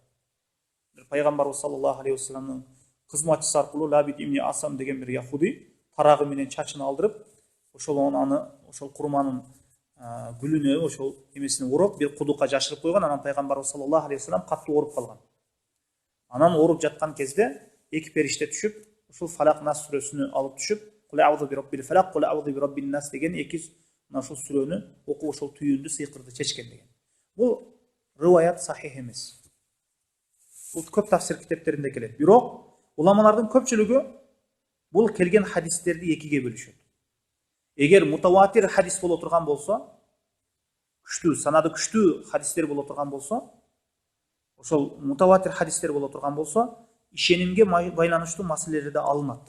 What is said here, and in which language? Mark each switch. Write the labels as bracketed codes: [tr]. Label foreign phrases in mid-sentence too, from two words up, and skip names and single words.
[ky] Пайгамбарыбыз [ar] صلى الله عليه وسلم [ky] кызматчысы аркылуу Лабид ибн Асам деген бир яхуди тарагы менен чачын алдырып, ошол курманын гүлүнө, ошол эмесине ороп, бир кудукка жашырып койгон. Анан пайгамбарыбыз [ar] صلى الله عليه وسلم [ky] катуу ооруп калган. Анан ооруп жаткан кезде эки периште түшүп, ушул Фалак Нас сүрөсүнө алып түшүп, [ar] قل أعوذ برب الفلق، قل أعوذ برب الناس [ky] деген эки ушул сүрөнү окуп ошол түйүндү сыйкырды чечкен деген. Бул риваят сахих эмес. Бул көп тафсир китептеринде келет. Бирок уламалардын көпчүлүгү бул келген хадистерди экиге бөлүшөт. Эгер мутаватир хадис боло турган болсо, санады күчтүү хадистер боло турган болсо, ошол мутаватир хадистер боло турган болсо, ишенимге байланыштуу маселелерде алынат.